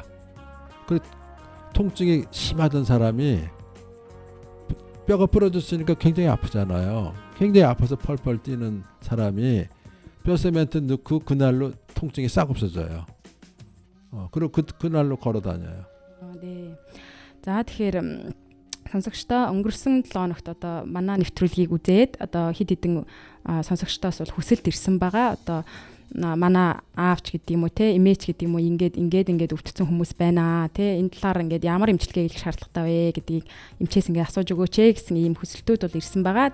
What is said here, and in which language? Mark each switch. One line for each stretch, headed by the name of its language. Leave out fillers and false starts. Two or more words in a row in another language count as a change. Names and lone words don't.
Korean: 그 통증이 심하던 사람이 뼈가 부러졌으니까 굉장히 아프잖아요. 굉장히 아파서 펄펄 뛰는 사람이 뼈 시멘트 넣고 그날로 통증이 싹 없어져요. 그리고 그날로 걸어 다녀요. 네.
Mongolian: За тэгэхээр сонсогчдоо өнгөрсөн 7 хоногт одоо манай нэвтрүүлгийг үзээд одоо хэд хэдэн сонсогчдоос бол хүсэлт ирсэн байгаа. Одоо манай аавч гэдэг юм уу те эмээч гэдэг юм уу ингээд өвдсөн хүмүүс байна те энэ талаар ингээд ямар эмчилгээ хийх шаардлагатай вэ гэдгийг эмчээс ингээд асууж өгөөч гэсэн ийм хүсэлтүүд бол ирсэн байгаа.